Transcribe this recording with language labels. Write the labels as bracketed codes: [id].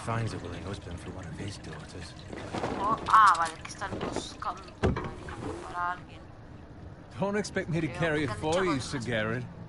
[en] finds a willing husband for one of his daughters. [es] Vale, que están buscando para alguien. [en] Don't expect me to carry it for you, Sir Garrett.